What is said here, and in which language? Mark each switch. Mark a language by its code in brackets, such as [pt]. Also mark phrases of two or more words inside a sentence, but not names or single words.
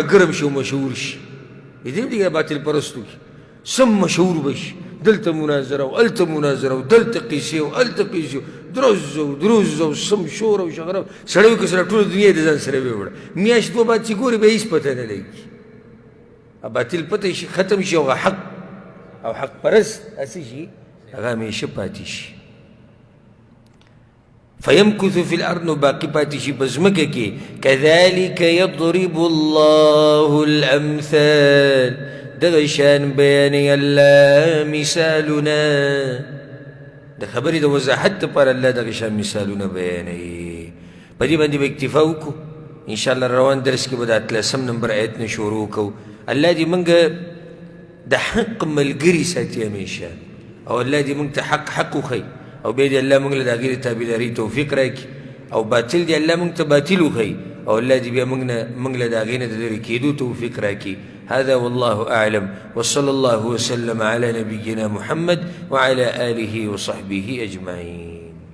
[ps] ګرم شي او مشهور شي لیدلي دي باطل پرستو کې سم مشهور به شي دلته مناظره او هلته مناظره او دلته قیسې او هلته قیسې دروز او دروز او سم شور او شغره سړی وایي که سره ټوله دنیا د ځان سره ویوړه میاشت دوه بعد چې ګوري به هېڅ پته نه لګي باطل پته شي ختم شي او حق او حق پرست هسې شي هغه همیشه پاتې شي [ar] فيمكث في الارض [ps] نو باقي پاتې شي په ځمکه کې [ar] كذلك يضرب الله الامثال [ps] دغه شان بیانوي الله مثالونه د خبرې د وضاحت لپاره الله دغه شان مثالونه بیانوي په دې باندې به اکتفا وکړو [ar] انشاءالله [ps] روان درس کې به د 13 نمبر آیت نه شروع کوو الله دې موږ د حق ملګري ساتي همیشه او الله دې موږ ته حق وښیي او بیا دې الله موږ له د هغې د تابعدارۍ توفیق راکړي او باطل دې الله موږ ته باطل وښیي او الله دې بیا موږ له د هغې نه د لرې کېدو توفیق راکړي [ar] هذا والله أعلم وصلى الله وسلم على نبينا محمد وعلى آله وصحبه أجمعين